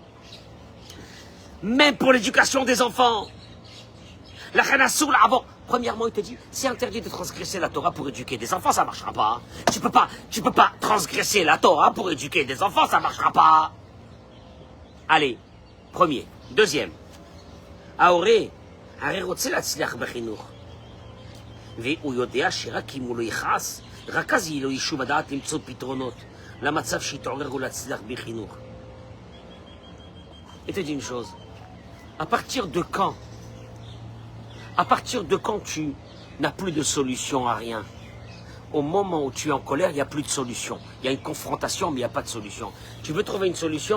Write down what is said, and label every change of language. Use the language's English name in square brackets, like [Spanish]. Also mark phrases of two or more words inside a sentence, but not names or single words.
[French] Même pour l'éducation des enfants. La Khanassoul avant. Premièrement, il te dit, c'est interdit de transgresser la Torah pour éduquer des enfants, ça ne marchera pas. Tu peux pas transgresser la Torah pour éduquer des enfants, ça ne marchera pas. Allez, premier. Deuxième. [Hebrew] Aoré, הרי רוצה להצליח בחינוך. והוא יודע שרק אם הוא לא יכעס, רק אז יהיה לו יישוב הדעת למצוא פתרונות למצב שיתעורר ולהצליח בחינוך. [French] Et te dis une chose, à partir de quand tu n'as plus de solution à rien? Au moment où tu es en colère, il n'y a plus de solution. Il y a une confrontation, mais il n'y a pas de solution. Tu veux trouver une solution?